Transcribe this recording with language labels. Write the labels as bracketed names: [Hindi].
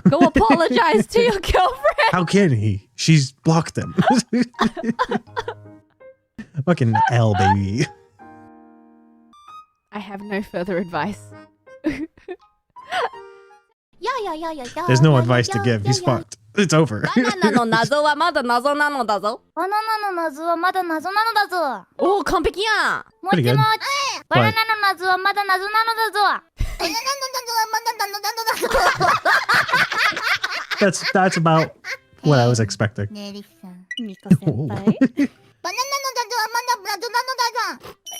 [English] go apologize to your girlfriend. How can he? She's blocked him. Fucking L, baby. I have no further advice. There's no advice to give. He's fucked. It's over. [Japanese] バナナの謎はまだ謎なのだぞ。バナナの謎はまだ謎なのだぞ。おお、完璧やん。もち [English] Pretty good. [Japanese] もち。バナナの謎はまだ謎なのだぞ。バナナの謎はまだ謎なのだぞ。 [English] That's about what I was expecting. [Japanese] ネリさん。ミコ先輩。バナナの謎はまだ謎なのだぞ。